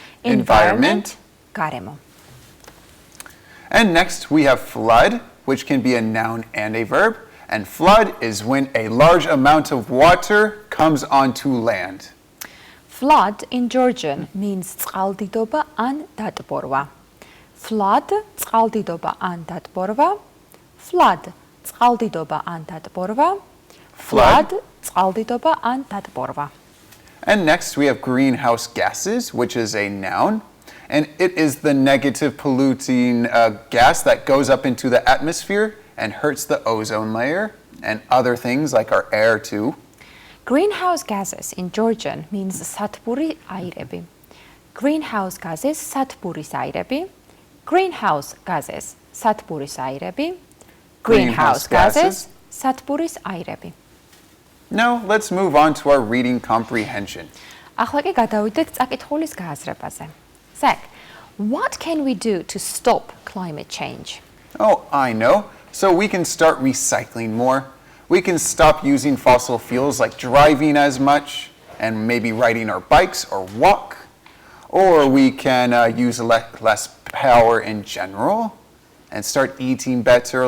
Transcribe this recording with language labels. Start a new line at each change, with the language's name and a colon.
English: Environment, garemo. And next we have flood, which can be a noun and a verb. And flood is when a large amount of water comes onto land. Flood in Georgian means
Georgian: წყალდიდობა ან დატბორვა. Flood, წყალდიდობა ან დატბორვა. Flood, წყალდიდობა ან დატბორვა. Flood, წყალდიდობა ან დატბორვა.
English: And next we have greenhouse gases, which is a noun. And it is the negative polluting gas that goes up into the atmosphere and hurts the ozone layer and other things like our air too. Greenhouse gases in Georgian means
Georgian: სათბური აირები. Greenhouse gases სათბურის აირები. Greenhouse gases სათბურის აირები. Greenhouse gases სათბურის აირები.
English: Now let's move on to our reading comprehension.
Georgian: ახლა კი გადავიდეთ წაკითხულის გააზრებაზე.
English: Zach, what can we do to stop climate change? Oh, I know. So we can start recycling more. We can stop using fossil fuels like driving as much and maybe riding our bikes or walk. Or we can use less power in general and start eating better.